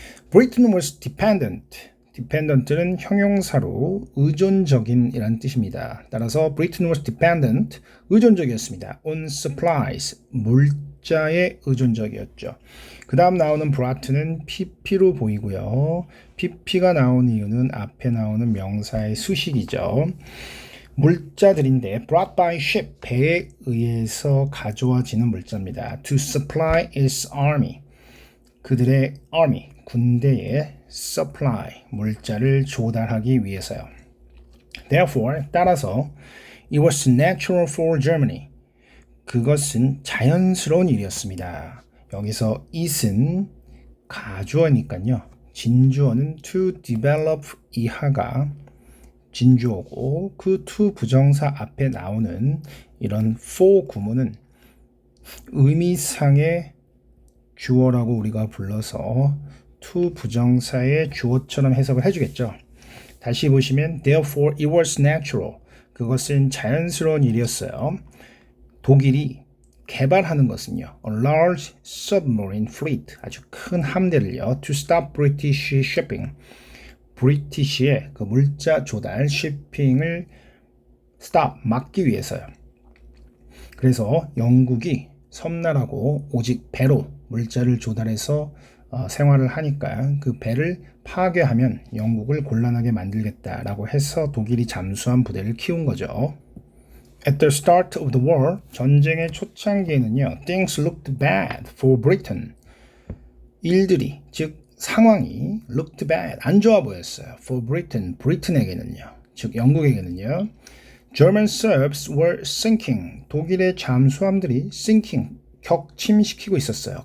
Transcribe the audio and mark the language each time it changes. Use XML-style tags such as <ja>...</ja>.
<en>Britain was dependent.</en> <ko>dependent는 형용사로 의존적인 이란 뜻입니다. 따라서</ko> <en>Britain was dependent,</en> <ko>의존적이었습니다.</ko> <en>on supplies,</en> <ko>물자에 의존적이었죠. 그 다음 나오는 brought는 pp로 보이고요. pp가 나온 이유는 앞에 나오는 명사의 수식이죠. 물자들인데</ko> <en>brought by ship,</en> <ko>배에 의해서 가져와지는 물자입니다.</ko> <en>To supply its army, 그들의 army, 군대의 supply,</en> <ko>물자를 조달하기 위해서요.</ko> <en>Therefore, 따라서 it was natural for Germany.</en> <ko>그것은 자연스러운 일이었습니다. 여기서 it은 가주어니까요. 진주어는 to develop 이하가 진주어고 그 to 부정사 앞에 나오는 이런 for 구문은 의미상의 주어라고 우리가 불러서 to 부정사의 주어처럼 해석을 해주겠죠. 다시 보시면</ko> <en>therefore it was natural.</en> <ko>그것은 자연스러운 일이었어요. 독일이 개발하는 것은요.</ko> <en>a large submarine fleet.</en> <ko>아주 큰 함대를요.</ko> <en>to stop British shipping.</en> <ko>브리티시의 그 물자 조달, shipping을 stop, 막기 위해서요. 그래서 영국이 섬나라고 오직 배로 물자를 조달해서 생활을 하니까 그 배를 파괴하면 영국을 곤란하게 만들겠다라고 해서 독일이 잠수함 부대를 키운 거죠.</ko> <en>At the start of the war,</en> <ko>전쟁의 초창기에는요,</ko> <en>things looked bad for Britain.</en> <ko>일들이, 즉 상황이 looked bad, 안 좋아 보였어요.</ko> <en>For Britain,</en> <ko>브리튼에게는요. 즉 영국에게는요.</ko> <en>German subs were sinking.</en> <ko>독일의 잠수함들이 sinking, 격침시키고 있었어요.</ko>